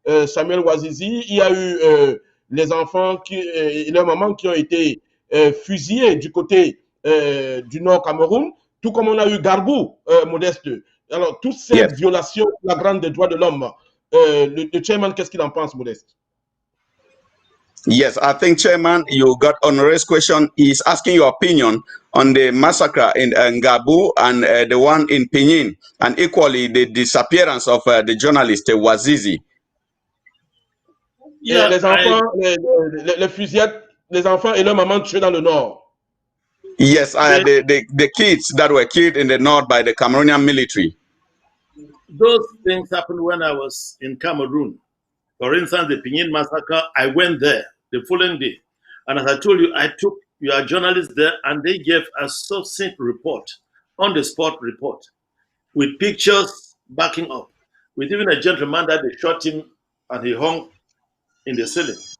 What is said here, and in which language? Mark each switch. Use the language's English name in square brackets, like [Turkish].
[French] Samuel Ouazizi, il y a eu les enfants et leurs mamans qui ont été fusillés du côté du Nord Cameroun, tout comme on a eu Garbou, Modeste. Alors, toutes ces violations flagrantes des droits de l'homme, le chairman, qu'est-ce qu'il en pense, Modeste? [English] Yes, I think, Chairman, you got Honore's question. He's asking your opinion on the massacre in Ngabu and the one in Pinyin, and equally the disappearance of the journalist Wazizi. Yeah, [French] les enfants, les fusillades, les enfants et leur maman tués dans le nord. [English] Yes, the kids that were killed in the north by the Cameroonian military. Those things happened when I was in Cameroon. For instance, the Pinyin massacre, I went there the following day. And as I told you, I took your journalists there and they gave a succinct report, on the spot report, with pictures backing up, with even a gentleman that they shot him and he hung in the ceiling.